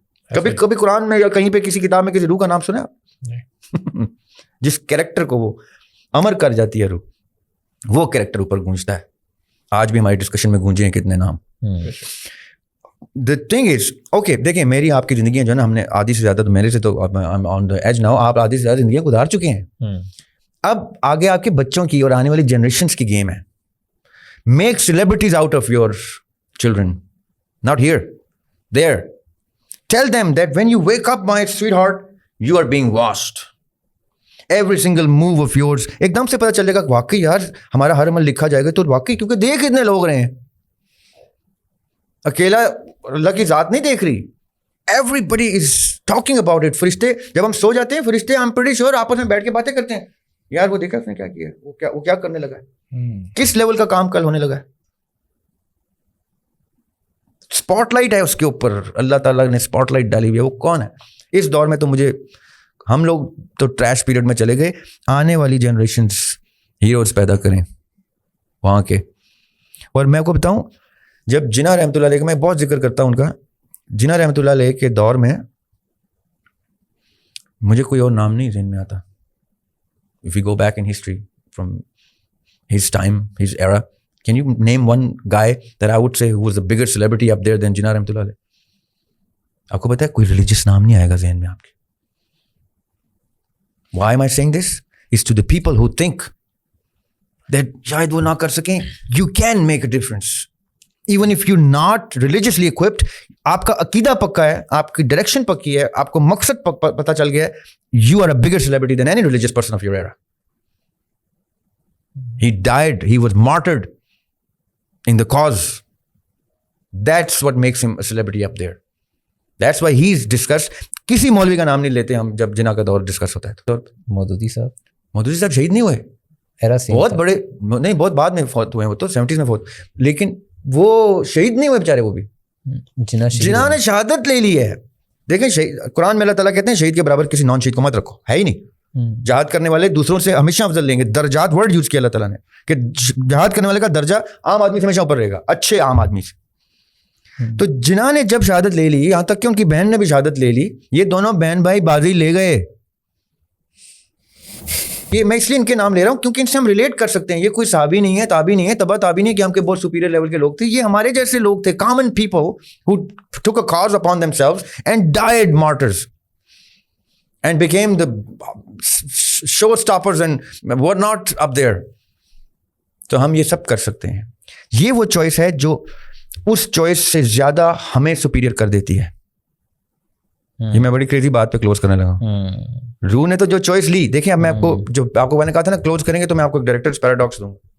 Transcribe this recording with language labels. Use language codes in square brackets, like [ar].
[ur] کبھی قرآن میں یا کہیں پہ کسی کتاب میں کسی روح کا نام سنا جس کریکٹر کو وہ امر کر جاتی ہے روح, وہ کریکٹر اوپر گونجتا ہے. آج بھی ہماری ڈسکشن میں گونجے ہیں کتنے نام. [en] The thing is, okay, [ur] دیکھیں میری آپ کی زندگیاں جو ہے نا, ہم نے آدھی سے زیادہ, تو میرے سے تو [en] on the edge now, [ur] آپ آدھی سے زیادہ زندگیاں گزار چکے ہیں. اب آگے آپ کے بچوں کی اور آنے والی جنریشنز کی گیم ہے. [en] Make celebrities out of your children. Not here. There. Tell them that when you wake up, my sweetheart, you are being watched. Every single move of yours. [ur] ایک دم سے پتہ چلے گا واقعی یار ہمارا ہر عمل لکھا جائے گا تو واقعی, کیونکہ دیکھ اتنے لوگ رہے ہیں. اکیلا اللہ کی ذات نہیں دیکھ رہی. [en] Everybody is talking about it. [ur] فرشتے جب ہم سو جاتے ہیں, فرشتے [en] I'm pretty sure [ur] آپس میں بیٹھ کے باتیں کرتے ہیں, یار وہ دیکھا اس نے کیا کیا, وہ کیا کرنے لگا ہے, کس لیول کا کام کل ہونے لگا ہے. اسپاٹ لائٹ ہے اس کے اوپر, اللہ تعالیٰ نے اسپاٹ لائٹ ڈالی ہوئی ہے. وہ کون ہے اس دور میں؟ تو مجھے, ہم لوگ تو ٹریش پیریڈ میں چلے گئے, آنے والی جنریشنز ہیروز پیدا کریں وہاں کے. اور میں کو بتاؤں, جب جناح رحمۃ اللہ علیہ کا میں بہت ذکر کرتا ہوں ان کا, جناح رحمۃ اللہ علیہ کے دور میں مجھے کوئی اور نام نہیں ذہن میں آتا. [en] If you go back in history from his time, his era, can you name one guy that I would say who was a bigger celebrity up there than Jinnah Rahmatullah Alayh? [ur] آپ کو پتا ہے کوئی religious نام نہیں آئے گا ذہن میں آپ کے. [en] Why am I saying this? It's to the people who think that [ur] شاید وہ نہ کر سکیں. [en] You can make a difference. Even if you're not religiously equipped, [ur] آپ کا عقیدہ پکا ہے, آپ کی ڈائریکشن پکی ہے, آپ کو مقصد پتہ چل گیا ہے, [en] you are a bigger celebrity than any religious person of your era. He died, he was martyred in the cause. That's what makes him a celebrity up there. That's why he's discussed. [ur] کسی مولوی کا نام نہیں لیتے ہم جب جناح کا دور ڈسکس ہوتا ہے. تو مودودی صاحب شہید نہیں ہوئے, بہت بڑے نہیں, بہت بعد میں فوت ہوئے ہیں, وہ تو 70s میں فوت, لیکن وہ شہید نہیں ہوئے بیچارے. وہ بھی جناح نے شہادت لے لی ہے. دیکھیں قرآن میں اللہ تعالیٰ کہتے ہیں شہید کے برابر کسی نان شہید کو مت رکھو, ہے ہی نہیں. جہاد کرنے والے دوسروں سے ہمیشہ افضل لیں گے. درجات ورڈ یوز کیا اللہ تعالیٰ نے کہ جہاد کرنے والے کا درجہ عام آدمی سے ہمیشہ اوپر رہے گا, اچھے عام آدمی سے. تو جناح نے جب شہادت لے لی, یہاں تک کہ ان کی بہن نے بھی شہادت لے لی, یہ دونوں بہن بھائی بازی لے گئے. یہ میں اس لیے ان کے نام لے رہا ہوں کیونکہ ان سے ہم ریلیٹ کر سکتے ہیں. یہ کوئی صحابی نہیں ہے, تابعی نہیں ہے, تبع تابعی نہیں کہ ہم کے بہت سپیریئر لیول کے لوگ تھے. یہ ہمارے جیسے لوگ تھے, common people [en] who took a cause upon themselves and died martyrs. and became the showstoppers and were not up there. [ur] تو ہم یہ سب کر سکتے ہیں. یہ وہ چوائس ہے جو اس چوائس سے زیادہ ہمیں سپیریئر کر دیتی ہے. یہ میں بڑی کریزی بات پہ کلوز کرنے لگا. روح نے تو جو چوائس لی, دیکھیں اب میں آپ کو جو آپ کو میں نے کہا تھا نا کلوز کریں گے تو میں آپ کو ڈائریکٹرز پیراڈاکس دوں گا.